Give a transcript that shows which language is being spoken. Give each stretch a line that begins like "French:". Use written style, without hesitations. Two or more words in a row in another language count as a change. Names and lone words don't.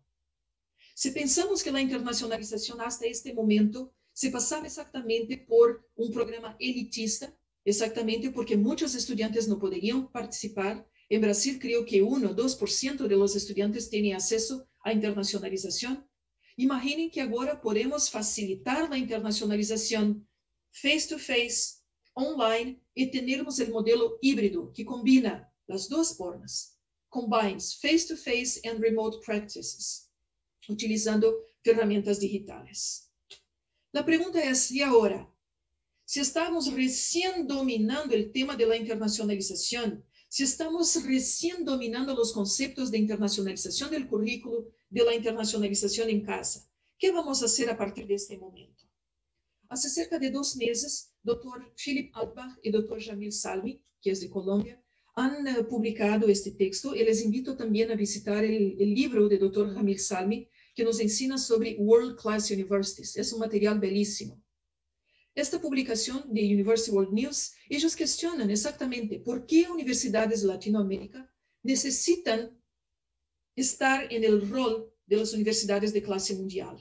Portuguese: Se pensamos que a internacionalização
Spanish: hasta este momento
Portuguese: se passava exatamente por um programa elitista, exatamente porque muitos estudantes não poderiam participar. Em Brasil, creio que 1 ou 2%
Spanish: de los
Portuguese: estudantes têm acesso à internacionalização. Imaginem que agora podemos facilitar a internacionalização face-to-face, online, e termos o modelo híbrido, que combina as duas formas.
English: Combines face-to-face and remote practices,
Portuguese: utilizando ferramentas digitais. A pergunta é, e agora? Se estamos recém dominando o tema da internacionalização, se estamos recém dominando os conceitos de internacionalização do currículo, da internacionalização em casa, o que vamos fazer a partir deste momento? Há cerca de 2 meses, Dr. Philip Altbach e Dr. Jamil Salmi, que é de Colômbia,
Spanish: han publicado este texto.
Portuguese: E
Spanish: les invito
Portuguese: também a visitar o livro de Dr. Jamil Salmi, que nos ensina sobre World Class Universities. É um material belíssimo. Esta publicação de University World News, eles questionam exatamente por que universidades de Latinoamérica necessitam estar no rol das universidades de classe mundial.